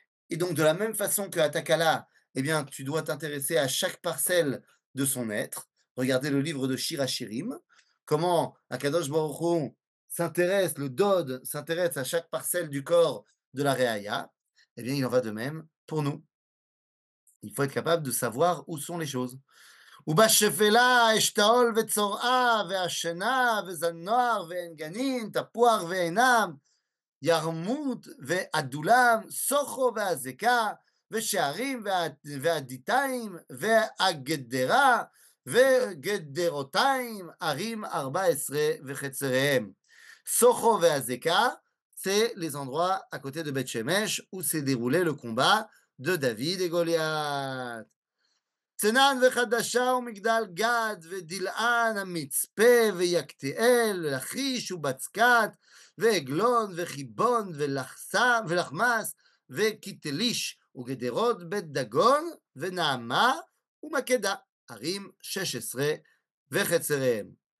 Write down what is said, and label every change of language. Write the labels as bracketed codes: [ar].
[fr] Et donc, de la même façon qu'à Takala, eh bien, tu dois t'intéresser à chaque parcelle de son être. Regardez le livre de Shir HaShirim, comment Akadosh Baruch Hu s'intéresse, le Dod s'intéresse à chaque parcelle du corps de la Reaya. Eh bien, il en va de même pour nous. Il faut être capable de savoir où sont les choses. [he] ובשפלה אשתאול וצורעה והשנה וזנוח ועין גנין תפוח ועינם ירמות ועדולם, סוחו והזקה, ושערים והדיתיים, והגדרה, וגדרותיים, ערים 14 וחצריהם. [fr] סוחו והזקה, c'est les endroits à côté de Beth Shemesh où s'est déroulé le combat de David et Goliath. [he] צנן וחדשה ומגדל גד ודלען המצפה ויקתאל ולכיש ובצקת ועגלון וחיבון ולחמס וקיתליש וגדרות בית דגון ונעמה ומקדה, ערים 16 וחצריהם.